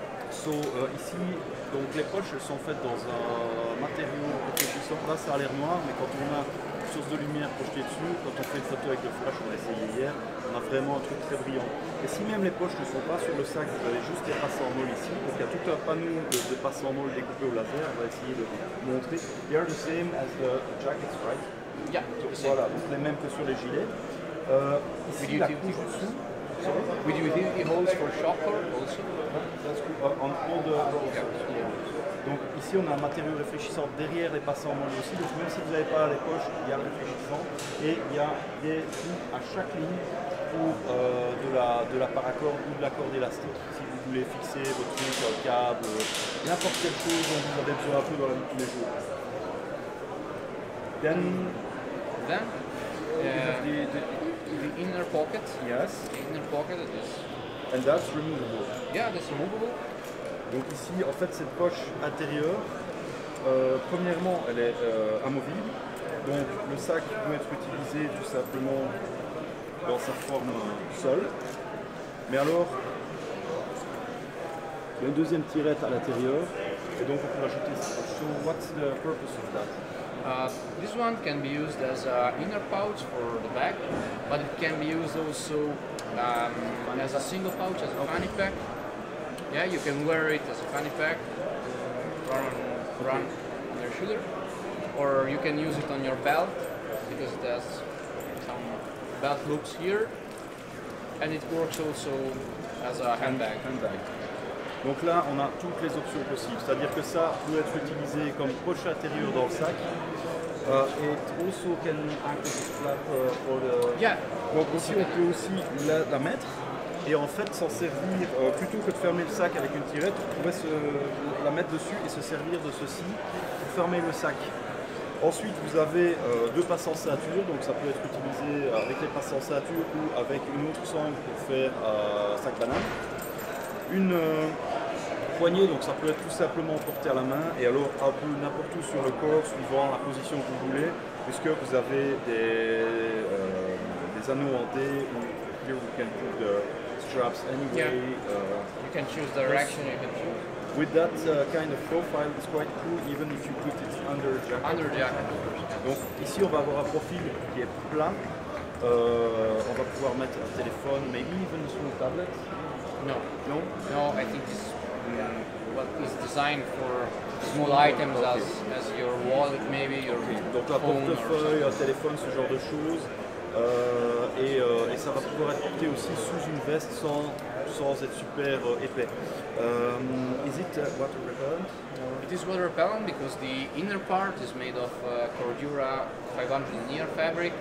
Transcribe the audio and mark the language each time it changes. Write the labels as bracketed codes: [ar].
[fr] So, ici, donc les poches elles sont faites dans un matériau réfléchissant. Là, ça a l'air noir, mais quand on a une source de lumière projetée dessus, quand on fait une photo avec le flash, on a essayé hier, on a vraiment un truc très brillant. Et si même les poches ne sont pas sur le sac, vous avez juste les passes en molle ici. Donc il y a tout un panneau de passes en molle découpées au laser. On va essayer de vous montrer. [en] They are the same as the jackets, right? Yeah, [fr] Voilà, donc les mêmes que sur les gilets. Ici, la couche dessous. [en] with utility holes for shocker also. That's cool. On all the rollers. [fr] Donc ici on a un matériau réfléchissant derrière les passants en molle aussi, donc même si vous n'avez pas les poches, il y a le réfléchissant et il y a des trous à chaque ligne pour de la paracorde ou de la corde élastique. Si vous voulez fixer votre truc, un câble, n'importe quelle chose dont vous avez besoin un peu dans la vie de tous les jours. [en] Then we have the inner pocket. yes, The inner pocket is and that's removable. that's removable. [fr] Donc ici, en fait, cette poche intérieure, premièrement, elle est amovible. Donc le sac peut être utilisé tout simplement dans sa forme seule. Mais alors, il y a une deuxième tirette à l'intérieur. Et donc on peut rajouter ça. [en] So what's the purpose of that? This one can be used as an inner pouch for the back, but it can be used also as a single pouch, as a fanny pack. Yeah, you can wear it as a fanny pack, run on your shoulder, or you can use it on your belt because it has some belt loops here, and it works also as a handbag. [fr] Donc là, on a toutes les options possibles. C'est-à-dire que ça peut être utilisé comme poche intérieure dans le sac. [en] It also can act as a flap for the... Yeah. [fr] Donc ici, on peut aussi la mettre et en fait s'en servir, plutôt que de fermer le sac avec une tirette, on pourrait la mettre dessus et se servir de ceci pour fermer le sac. Ensuite, vous avez deux passes en ceinture, donc ça peut être utilisé avec les passes en ceinture ou avec une autre sangle pour faire sac banane. Une poignée, donc ça peut être tout simplement porté à la main et alors un peu n'importe où sur le corps, suivant la position que vous voulez, puisque vous avez des anneaux en D ou here we can put the straps anyway. [en] Yeah. You can choose direction, you can choose. with that kind of profile, it's quite cool even if you put it under a jacket. Under jacket, of course. [fr] Donc ici on va avoir un profil qui est plat. On va pouvoir mettre un téléphone, maybe even a small tablet. [en] No, No? no, I think this what is designed for small items Okay. as your wallet, maybe your [fr] Donc un [en] phone or [fr] portefeuille, un [en] something. [fr] téléphone, ce genre de choses. Et ça va pouvoir être porté aussi sous une veste sans être super épais. [en] Is it water repellent? It is water repellent because the inner part is made of Cordura 500 linear fabric